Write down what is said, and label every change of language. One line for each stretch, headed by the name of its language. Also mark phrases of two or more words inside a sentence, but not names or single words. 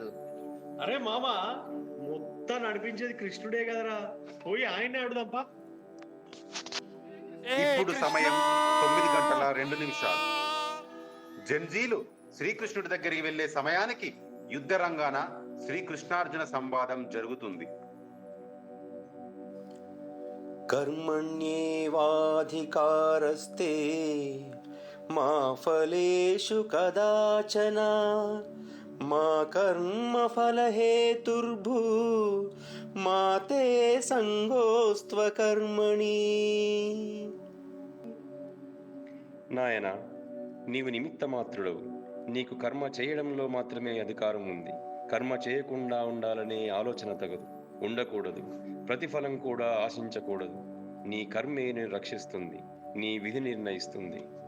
Telugu: అరే మామ, మొత్తం నడిపించేది కృష్ణుడే కదరా, పోయి ఆయన్నే అడుగుదాంపా. ఇప్పుడు సమయం 9:02. జంజీలు శ్రీకృష్ణుడి దగ్గరికి వెళ్లే సమయానికి యుద్ధ రంగాన శ్రీకృష్ణార్జున సంవాదం జరుగుతుంది.
Sanskrit: कर्मण्येवाधिकारस्ते मा फलेषु कदाचन मा कर्मफलहेतुर्भू मा ते संगोऽस्त्वकर्मणि.
Telugu: నాయన, నీవు నిమిత్త మాత్రుడవు. నీకు కర్మ చేయడంలో మాత్రమే అధికారం ఉంది. కర్మ చేయకుండా ఉండాలనే ఆలోచన తగదు, ఉండకూడదు. ప్రతిఫలం కూడా ఆశించకూడదు. నీ కర్మే నిన్ను రక్షిస్తుంది, నీ విధి నిర్ణయిస్తుంది.